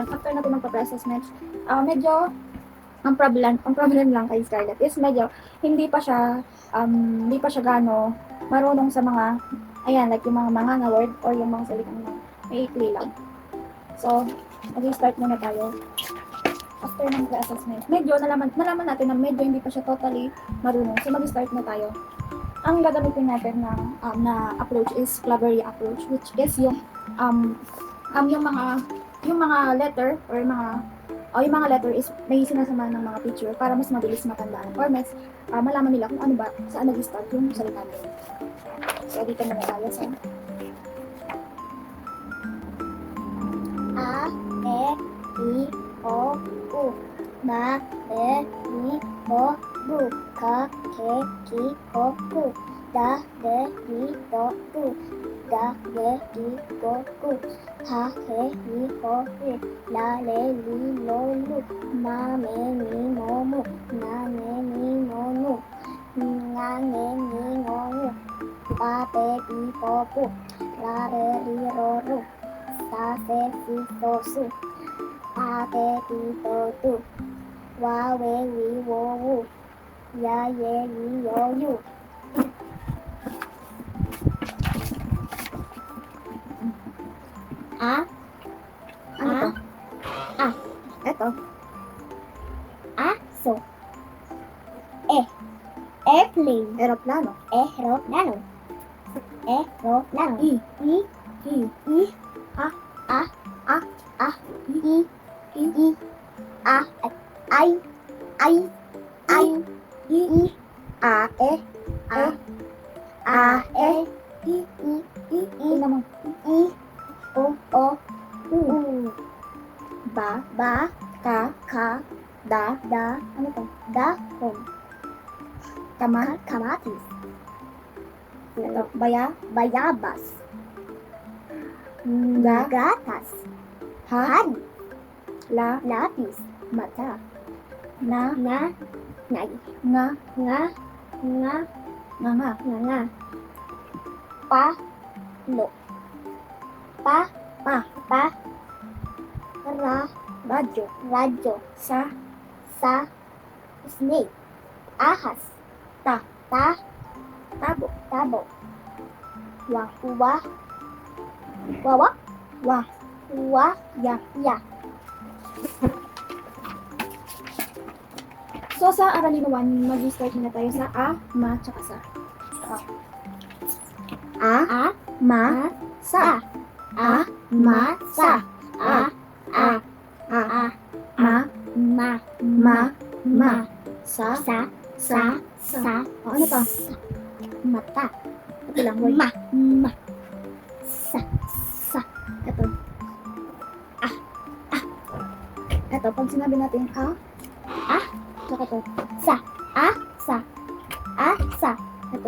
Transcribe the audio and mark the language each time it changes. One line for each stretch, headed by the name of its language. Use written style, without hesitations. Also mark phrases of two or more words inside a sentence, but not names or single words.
Filipino: After natin magpapre-assessment, medyo, ang problem lang kay Scarlett is medyo, hindi pa siya gaano marunong sa mga, ayan, like yung mga manganga word or yung mga salitang na maikli lang. So, mag-start muna tayo. After ng pre-assessment, medyo nalaman natin na medyo hindi pa siya totally marunong. So, mag-start na tayo. Ang gagamitin natin na approach is Cleverly approach,
English: which is
Filipino: yung mga letter or yung mga letter is may sinasama ng mga picture para mas mabilis matandaan or mas malaman nila kung ano ba, saan nag-start yung salita nila. So, dito muna tayo sa A, E, I, O, U. Ma, E, I, O, Bu. Ka, Ke, Ki, Ko, Ku. Da, De, Di, Do, Du. Da, De, Di, Do, Gu. Ha, He, Hi, Ho, Hu. La, Le, Li, Lo, Lu. Ma, Me, Ni, Mo, Mu. Na, Ne, Ni, No, Nu. Nga, Nge, Ni, Ngo, Ngu. Pa, Pe, Pi, Po, Pu. Ra, Re, Ri, Ro, Ru. Sa, Se, Si, So, Su. A, Te, Ti, To, Tu. Wa, We, Wi, Wo, Wu. Ya, Ye, Yi, Yo, Yu. A, ano to? Eto. Aso. E, airplane. Aeroplano. Aeroplano. Aeroplano. I. I, I. A, A. A, I, A, ay, I. A, E. A, A. E. I, Tingnan mo. I, O, U. Ba. Ba, Ka. Da. Ano to? dahon. Kamatis. Ito. Baya. Bayabas. Ga. Gatas. Ha. Han. La. Lapis. Mata. Na. Nga. Nga. Nga. Palo. Pa. Radyo. Sa. Snake. Ahas. Tabo. Wawak. Wa. Ya. So, sa Aralino 1, mag-start na tayo sa a, ma, tsaka sa. A, ma, sa. A, ma, sa. A, ma. Sa. O, ano to? Mata. Ito lang, word. Ma. Sa. Ito. Ito, pag sinabi natin tsaka to. Sa. Ito.